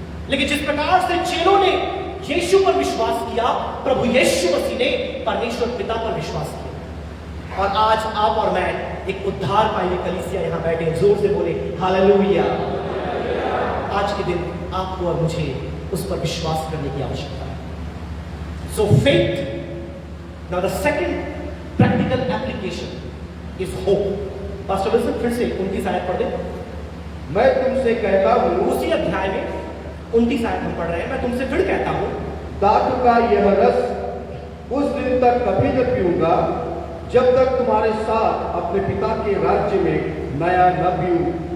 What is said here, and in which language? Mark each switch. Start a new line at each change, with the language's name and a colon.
Hindi: लेकिन जिस प्रकार से चेलों ने यीशु पर विश्वास किया, प्रभु यीशु मसीह ने परमेश्वर पिता पर विश्वास किया, और आज आप और मैं एक उद्धार पाई कलीसिया यहां बैठे, जोर से बोले हालेलुया। आज के दिन आपको और मुझे उस पर विश्वास करने की आवश्यकता है।
English: So faith, now the second practical application is hope.
Hindi: Pastor Wilson फिर से 29 आयत पढ़ दे। मैं तुमसे कहता हूं, उसी अध्याय में 29 आयत हम पढ़ रहे हैं। मैं तुमसे फिर कहता हूं, दाख का यह रस उस दिन तक कभी न पीऊंगा जब तक तुम्हारे साथ अपने पिता के राज्य में नया न पीऊं।